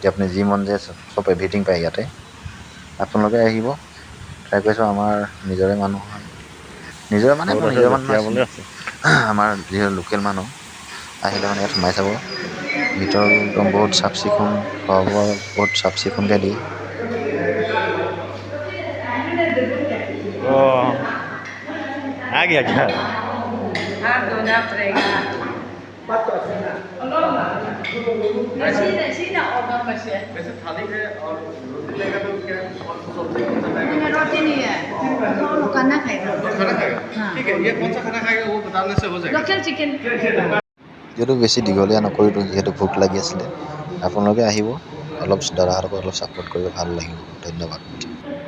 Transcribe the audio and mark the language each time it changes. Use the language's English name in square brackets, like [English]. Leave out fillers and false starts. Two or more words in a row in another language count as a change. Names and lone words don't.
[Assamese] আপুনি যি মন যায় চব এভৰিথিং পায় ইয়াতে। আপোনালোকে আহিব, ট্ৰাই কৰিছোঁ। আমাৰ নিজৰে মানুহ হয়, নিজৰে মানে ক'ত মোৰ আছে? নিজৰ মানুহ জকিয়াবলৈ আছিলে। আছে। আমাৰ যিহেতু লোকেল মানুহ আহিলে মানে ইয়াত সোমাই চাব। ভিতৰতো একদম বহুত চাফ চিকুণ, খোৱা বোৱা বহুত চাফ চিকুণকৈ দিয়ে। [Hindi] आ गया क्या? हाँ धोना पड़ेगा सीधा ऑर्डर में से वैसे थाली है और रोटी लेगा तो क्या कौन सा सब्जी कौन सा खाएगा? रोटी नहीं है वो लोग खाना खाएगा तो खाना खाएगा। हाँ। ठीक है, ये कौन सा खाना खाएगा वो बताने से हो जाएगा। [English] local chicken [Assamese] যিহেতু বেছি দীঘলীয়া নকৰিলোঁ, যিহেতু ভোক লাগি আছিলে। আপোনালোকে আহিব, অলপ দাদাহঁতক অলপ ছাপোৰ্ট কৰিব, ভাল লাগিব। ধন্যবাদ।